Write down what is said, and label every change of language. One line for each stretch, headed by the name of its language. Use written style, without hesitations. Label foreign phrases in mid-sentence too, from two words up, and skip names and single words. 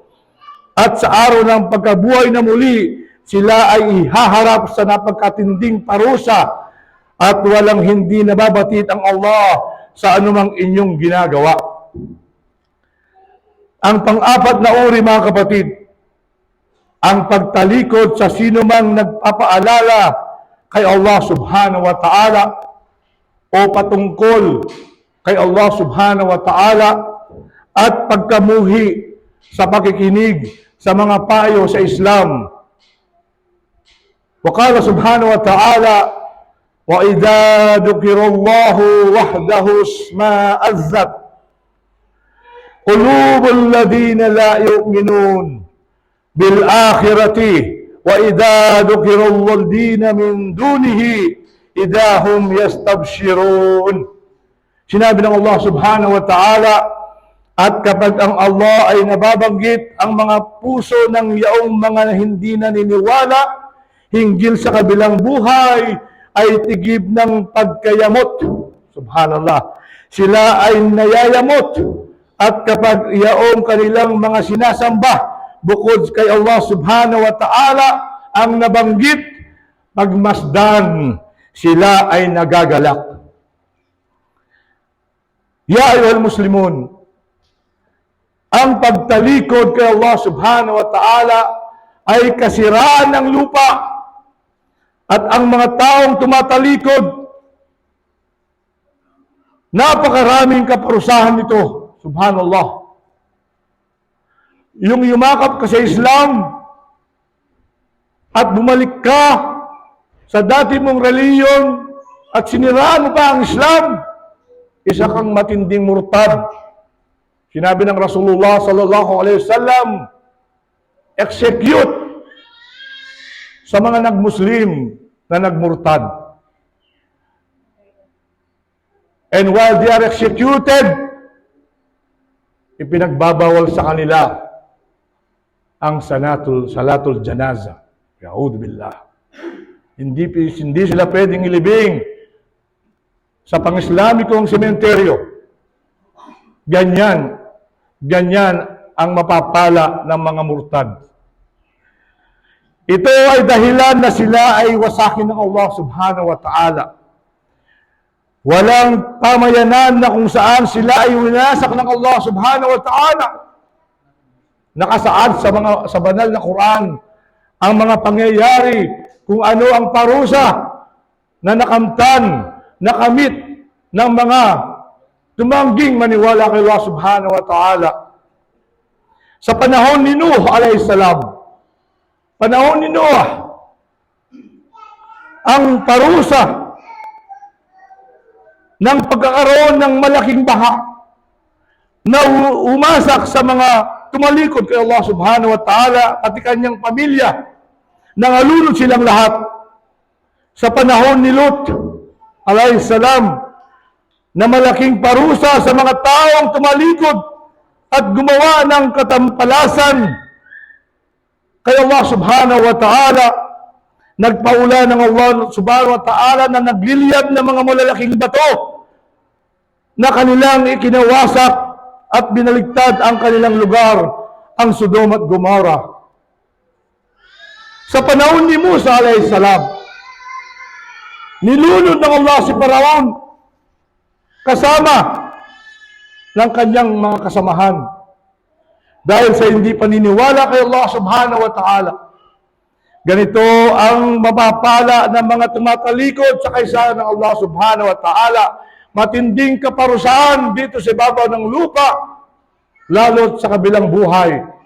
Filipino: At sa araw ng pagkabuhay na muli, sila ay ihaharap sa napagkatinding parusa at walang hindi nababatit ang Allah sa anumang inyong ginagawa. Ang pang-apat na uri, mga kapatid, ang pagtalikod sa sino mang nagpapaalala kay Allah
Arabic: سبحانه وتعالى
Filipino: o patungkol kay Allah
Arabic: سبحانه وتعالى
Filipino: at pagkamuhi sa pakikinig sa mga payo sa Islam.
Arabic: وقال سبحانه وتعالى، وإذا ذكر الله وحده اشمأزت قلوب الذين لا يؤمنون بالآخرة وإذا ذكر الله الذين من دونه إذا هم يستبشرون.
Filipino: Sinabi ng Allah
Arabic: سبحانه وتعالى,
Filipino: at kapag ang Allah ay nababanggit, ang mga puso ng yaong mga hindi naniniwala hinggil sa kabilang buhay ay tigib ng pagkayamot. Subhanallah. Sila ay nayayamot. At kapag yaong kanilang mga sinasamba bukod kay Allah
Arabic: سبحانه وتعالى
Filipino: ang nabanggit, pagmasdan, sila ay nagagalak.
Arabic: يا أيها المسلمون,
Filipino: ang pagtalikod kay Allah
Arabic: سبحانه وتعالى
Filipino: ay kasiraan ng lupa. At ang mga taong tumatalikod, napakaraming kaparusahan nito.
Arabic: Subhanallah.
Filipino: Yung yumakap ka sa Islam at bumalik ka sa dati mong reliyon at siniraan mo pa ang Islam, isa kang matinding murtad. Sinabi ng Rasulullah
Arabic: صلى الله عليه وسلم,
Filipino: execute sa mga nagmuslim na nagmurtad.
English: And while they are executed,
Filipino: ipinagbabawal sa kanila ang
Arabic: صلاة الجنازة. يعوذ بالله.
Filipino: Hindi sila pwedeng ilibing sa pang-Islamikong sementeryo. Ganyan ang mapapala ng mga murtad. Ito ay dahilan na sila ay wasakin ng Allah
Arabic: سبحانه وتعالى.
Filipino: Walang pamayanan na kung saan sila ay winasak ng Allah
Arabic: سبحانه وتعالى.
Filipino: Nakasaad sa banal na Quran ang mga pangyayari kung ano ang parusa na nakamtan, nakamit ng mga tumangging maniwala kay Allah
Arabic: سبحانه وتعالى.
Filipino: Sa panahon ni Nuh
Arabic: عليه السلام,
Filipino: panahon ni Noah, ang parusa ng pagkakaroon ng malaking baha na umasak sa mga tumalikod kay Allah
Arabic: سبحانه وتعالى
Filipino: at kanyang pamilya, nangalunod silang lahat. Sa panahon ni Lut
Arabic: عليه السلام,
Filipino: na malaking parusa sa mga taong tumalikod at gumawa ng katampalasan kay Allah
Arabic: سبحانه وتعالى.
Filipino: Nagpaula ng Allah
Arabic: سبحانه وتعالى
Filipino: na nagliliyab ng mga malalaking bato na kanilang ikinawasak at binaligtad ang kanilang lugar, ang Sodom at Gomorrah. Sa panahon ni Musa
Arabic: عليه السلام,
Filipino: nilunod ng Allah si Faraon kasama ng kanyang mga kasamahan dahil sa hindi paniniwala kay Allah
Arabic: سبحانه وتعالى.
Filipino: Ganito ang mapapala ng mga tumatalikod sa kaisa ng Allah
Arabic: سبحانه وتعالى.
Filipino: Matinding kaparusahan dito sa ibabaw ng lupa, lalo't sa kabilang buhay.